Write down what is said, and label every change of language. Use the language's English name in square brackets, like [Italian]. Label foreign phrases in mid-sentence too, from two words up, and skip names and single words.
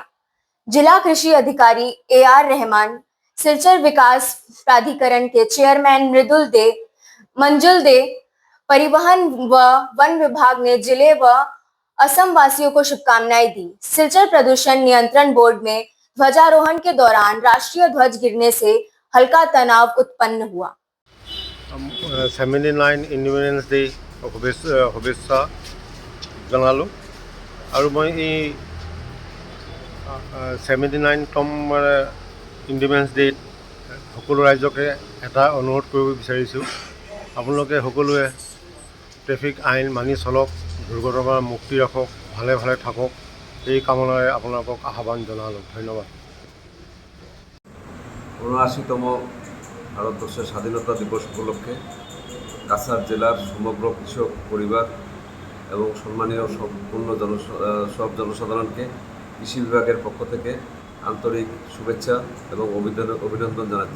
[Hindi] जिला कृषि अधिकारी AR रहमान, सिलचर विकास प्राधिकरण के चेयरमैन मंजुल दे, परिवहन व वन विभाग ने जिले व असम वासियों को शुभकामनाएं दी। सिलचर प्रदूषण नियंत्रण बोर्ड में ध्वजारोहण के दौरान राष्ट्रीय ध्वज गिरने से हल्का तनाव उत्पन्न हुआ। [Assamese] 79 [English] Independence Day [Assamese] শুভেচ্ছা জনালোঁ আৰু মই এই 79তম ইণ্ডিপেণ্ডেন্স ডেত সকলো ৰাইজকে এটা অনুৰোধ কৰিব বিচাৰিছোঁ, আপোনালোকে সকলোৱে ট্ৰেফিক আইন মানি চলক, দুৰ্ঘটনাৰ মুক্তি ৰাখক, ভালে ভালে থাকক, এই কামনাৰে আপোনালোকক আহ্বান জনালোঁ। ধন্যবাদ। [Bangla] ৭৯তম ভারতবর্ষের স্বাধীনতা দিবস উপলক্ষে কাছাড় জেলার সমগ্র কৃষক পরিবার এবং সম্মানীয় সব জনসাধারণকে কৃষি বিভাগের পক্ষ থেকে আন্তরিক শুভেচ্ছা এবং অভিনন্দন জানাচ্ছি।